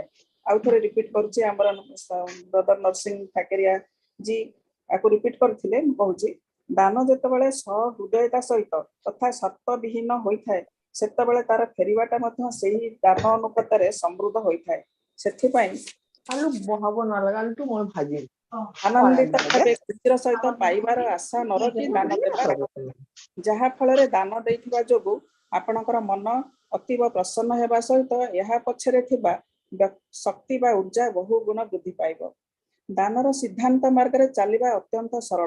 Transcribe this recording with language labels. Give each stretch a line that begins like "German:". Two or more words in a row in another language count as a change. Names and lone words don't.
Odia: ଆଉ ଥରେ ରିପିଟ୍ କରୁଛି, ଆମର ବ୍ରଦର ନରସିଂହ ଠାକେରିଆ ଜି ଆକୁ ରିପିଟ୍ କରିଥିଲେ। ମୁଁ କହୁଛି, ଦାନ ଯେତେବେଳେ ସହୃଦୟତା ସହିତ ତଥା ସତ୍ତ୍ୱବିହୀନ ହୋଇଥାଏ, ସେତେବେଳେ ତାର ଫେରିବାଟା ମଧ୍ୟ ସେହି ଦାନ ଅନୁପାତରେ ସମୃଦ୍ଧ ହୋଇଥାଏ। ସେଥିପାଇଁ
Assamese: আলু বহাব নালাগে, আলুটো মই ভাজিম।
Odia: ଆନନ୍ଦିତ ଭାବେ ଖୁସିର ସହିତ ପାଇବାର ଆଶା ନ ରଖି ଦାନ ଦେବା, ଯାହା ଫଳରେ ଦାନ ଦେଇଥିବା ଯୋଗୁଁ ଆପଣଙ୍କର ମନ ଅତୀବ ପ୍ରସନ୍ନ ହେବା ସହିତ ଏହା ପଛରେ ଥିବା ଶକ୍ତି ବା ଊର୍ଜା ବହୁ ଗୁଣ ବୃଦ୍ଧି ପାଇବ। ଦାନର ସିଦ୍ଧାନ୍ତ ମାର୍ଗରେ ଚାଲିବା ଅତ୍ୟନ୍ତ ସରଳ।